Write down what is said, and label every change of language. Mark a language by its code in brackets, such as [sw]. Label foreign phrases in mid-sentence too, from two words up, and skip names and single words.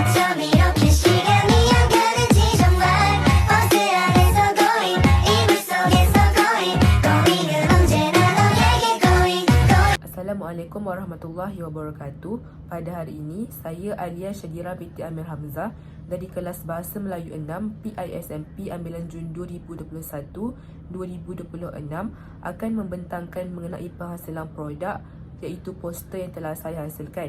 [ko] 처럼 이렇게 시간이 안 가는지 정말 버스 안에서 going 이불 속에서 going 언제나 너에게 going [ms] Assalamualaikum warahmatullahi wabarakatuh. Pada hari ini, saya Alia Syadira binti Amir Hamzah dari kelas Bahasa Melayu 6 PISMP Ambilan Jun 2021-2026 akan membentangkan mengenai penghasilan produk, iaitu poster yang telah saya hasilkan.